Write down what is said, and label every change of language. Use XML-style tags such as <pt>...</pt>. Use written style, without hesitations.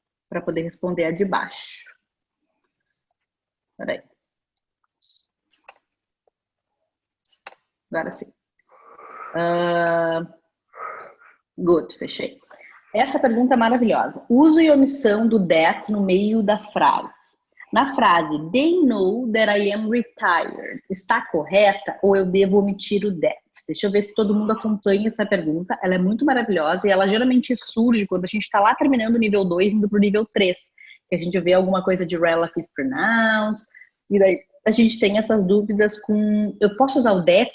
<pt>Para poder responder a de baixo. Espera aí. Agora sim. Good, fechei. Essa pergunta é maravilhosa. Uso e omissão do that no meio da frase. Na frase,</pt> <en>they know that I am retired.</en> <pt>Está correta ou eu devo omitir o that? Deixa eu ver se todo mundo acompanha essa pergunta. Ela é muito maravilhosa e ela geralmente surge quando a gente está lá terminando o nível 2 indo para o nível 3. Que a gente vê alguma coisa de relative pronouns. E daí a gente tem essas dúvidas com... Eu posso usar o that?</pt>